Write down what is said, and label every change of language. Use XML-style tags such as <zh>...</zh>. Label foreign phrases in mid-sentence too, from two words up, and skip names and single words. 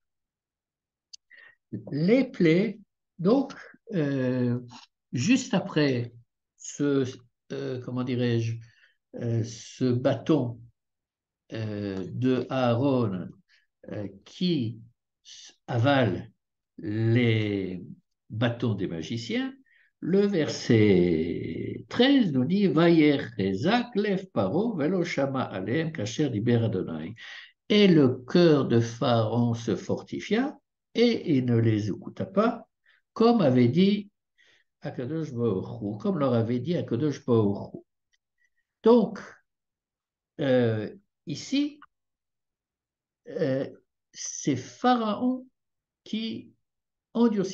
<fr>Les plaies, donc, euh, juste après ce, comment dirais-je, ce bâton de Aaron qui avale les bâtons des magiciens, le verset 13 nous dit</fr> <he>ויר חזק לב פרעה ולא שמע אלהם כאשר דיבר אדוני.</he> <fr>Et le cœur de Pharaon se fortifia et il ne les écouta pas, comme avait dit</fr> <he>הקדוש ברוך הוא,</he> <fr>comme leur avait dit</fr> <he>הקדוש ברוך הוא.</he> <fr>Donc, euh, ici, euh, c'est Pharaon qui endurcit son cœur.</fr>